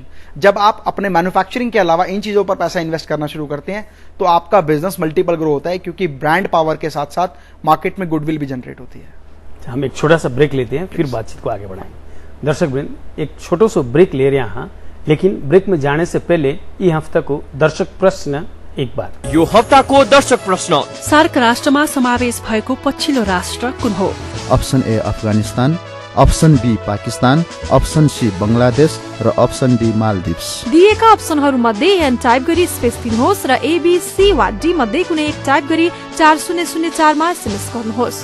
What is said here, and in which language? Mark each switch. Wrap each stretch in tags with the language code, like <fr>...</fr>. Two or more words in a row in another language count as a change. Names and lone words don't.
<hi>जब आप अपने मैन्युफैक्चरिंग के अलावा इन चीजों पर पैसा इन्वेस्ट करना शुरू करते हैं तो आपका बिजनेस मल्टीपल ग्रो होता है, क्योंकि</hi> <en>brand power</en> <hi>के साथ साथ मार्केट में गुडविल भी जनरेट होती है। हम एक छोटा सा ब्रेक लेते हैं, फिर बातचीत को आगे बढ़ाएंगे। दर्शक वृंद, एक छोटो सो ब्रेक ले रहे हैं, लेकिन ब्रेक में जाने से पहले ये हफ्ता को दर्शक प्रश्न एक बार।</hi> <ne>यो हप्ताको दर्शक प्रश्न, सार्क राष्ट्रमा समावेश भएको पछिल्लो राष्ट्र कुन हो?</ne> <en>option A</en> <ne>अफगानिस्तान,</ne> <en>option B</en> <ne>पाकिस्तान,</ne> <en>option C</en> <ne>बंगलादेश र</ne> <en>option D</en> <ne>मालदिप्स। दिएका अप्सनहरू मध्ये एन टाइप गरी स्पेस दिनुहोस् र एबीसी वा डी मध्ये कुनै एक टाइप गरी 4004 मा एसएमएस गर्नुहोस्</ne>